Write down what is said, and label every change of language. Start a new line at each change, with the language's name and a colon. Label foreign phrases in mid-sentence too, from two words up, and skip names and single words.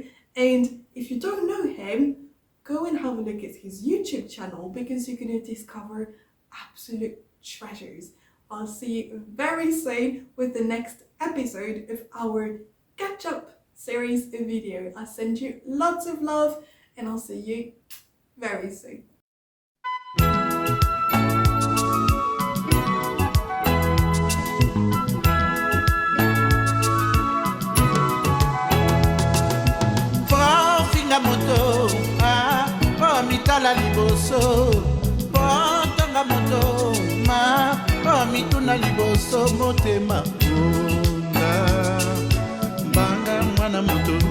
English: And if you don't know him, go and have a look at his YouTube channel, because you're going to discover absolute treasures. I'll see you very soon with the next episode of our catch-up series video. I send you lots of love, and I'll see you very soon.
Lingala: Moto, oh mitala liboso, potanga moto, oh mituna liboso, motema unga, banga mwana moto,